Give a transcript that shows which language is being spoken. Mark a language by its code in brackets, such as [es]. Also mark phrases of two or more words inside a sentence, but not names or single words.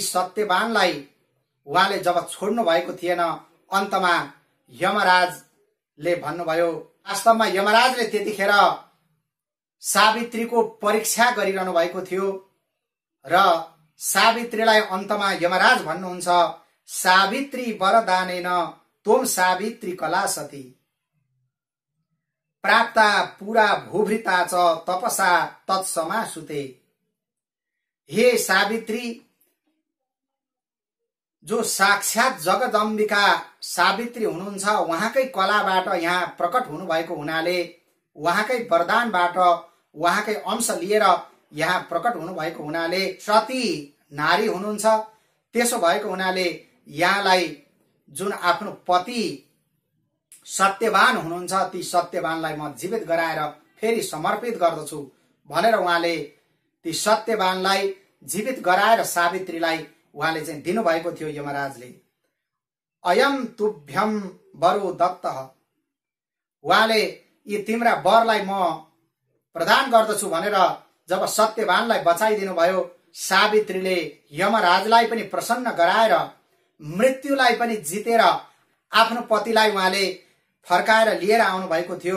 [ne] सत्यवानलाई उहाँले जब छोड्नु भएको थिएन, अन्तमा यमराजले भन्नुभयो, वास्तवमा यमराजले त्यतिखेर सावित्रीको परीक्षा गरिरहनु भएको थियो र सावित्रीलाई अन्तमा यमराज भन्नुहुन्छ, [sa] सावित्री वरदानेन त्वं सावित्री कला सती प्राप्ता पुरा भूभृता च तपसा तत्समासुते। [ne] हे सावित्री, जो साक्षात जगदम्बिका सावित्री हुनुहुन्छ, उहाँकै कलाबाट यहाँ प्रकट हुनुभएको हुनाले, उहाँकै वरदानबाट उहाँकै अंश लिएर यहाँ प्रकट हुनुभएको हुनाले सती नारी हुनुहुन्छ। त्यसो भएको हुनाले यहाँलाई जुन आफ्नो पति सत्यवान हुनुहुन्छ, ती सत्यवानलाई म जीवित गराएर फेरि समर्पित गर्दछु भनेर उहाँले ती सत्यवानलाई जीवित गराएर सावित्रीलाई उहाँले चाहिँ दिनुभएको थियो यमराजले। [sa] अयम तुभ्यम वरो दत्तः, [ne] उहाँले यी तिम्रा वरलाई म प्रदान गर्दछु भनेर जब सत्यवानलाई बचाइदिनु भयो, सावित्रीले यमराजलाई पनि प्रसन्न गराएर मृत्युलाई पनि जितेर आफ्नो पतिलाई उहाँले फर्काएर लिएर आउनु भएको थियो।